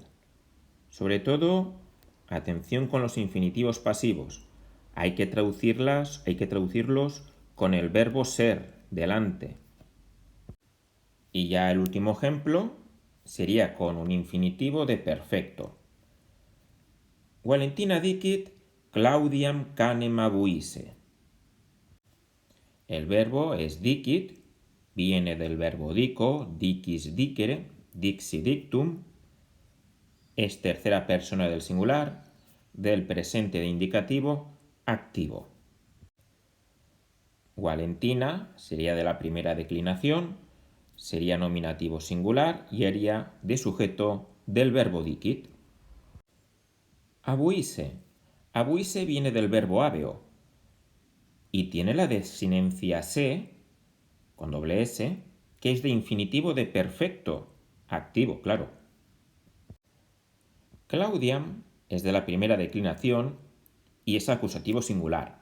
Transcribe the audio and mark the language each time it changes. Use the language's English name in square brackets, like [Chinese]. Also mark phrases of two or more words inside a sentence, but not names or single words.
[Spanish] Sobre todo, atención con los infinitivos pasivos. Hay que traducirlos con el verbo ser delante. Y ya el último ejemplo sería con un infinitivo de perfecto. [Latin] Valentina dicit Claudiam canem abuisse. [Spanish] El verbo es dicit, viene del verbo [Latin] dico, dicis dicere, dixi dictum. [Spanish] Es tercera persona del singular, del presente de indicativo activo. Valentina sería de la primera declinación, sería nominativo singular y haría de sujeto del verbo dicit. Abuisse. Abuisse viene del verbo habeo y tiene la desinencia se, con doble s, que es de infinitivo de perfecto, activo, claro. Claudiam es de la primera declinación y es acusativo singular.